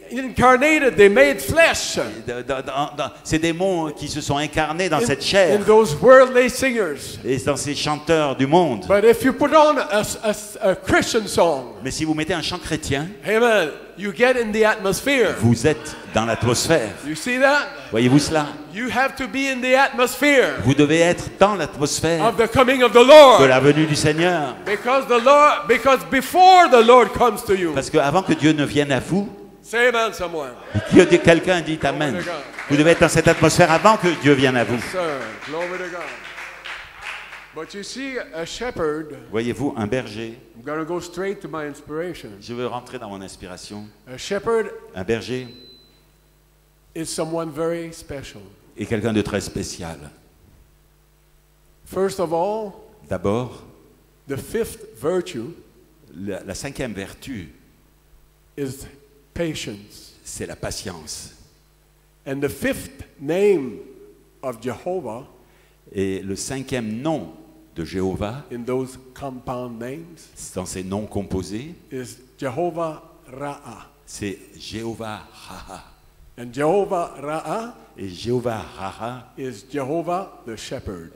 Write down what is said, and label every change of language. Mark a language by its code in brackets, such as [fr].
[en] Incarnated, they made flesh. [fr] Ces démons qui se sont incarnés dans cette [en] In [fr] chair [en] those worldly singers. [fr] et dans ces chanteurs du monde. [en] But if you put on a Christian song, [fr] Mais si vous mettez un chant chrétien, [en] amen, you get in the atmosphere. [fr] vous êtes dans l'atmosphère. [en] You see that? [fr] Voyez-vous cela? [en] You have to be in the atmosphere [fr] Vous devez être dans l'atmosphère [en] of the coming of the [fr] de [en] Lord. [fr] la venue du Seigneur. [en] Because before the Lord comes to you, [fr] Parce qu'avant que Dieu ne vienne à vous, [en] say amen someone. [fr] que quelqu'un dit Amen. Vous devez être dans cette atmosphère avant que Dieu vienne à vous. [en] Sir, glory to God. But you see, a shepherd, [fr] Voyez-vous, un berger, [en] I'm going to go straight to my inspiration. [fr] je veux rentrer dans mon inspiration. [en] A shepherd [fr] Un berger [en] is someone very special. [fr] est quelqu'un de très spécial. [en] First of all, [fr] D'abord, [en] the fifth virtue [fr] la cinquième vertu, [en] is patience. [fr] c'est la patience. [en] And the fifth name of Jehovah, [fr] Et le cinquième nom de Jéhovah, [en] in those compound names, [fr] dans ces noms composés, [en] is Jehovah Ra'ah. [fr] c'est Jéhovah Raha. [en] And Jehovah Ra'ah [fr] Et Jéhovah Raha, [en] is Jehovah the shepherd.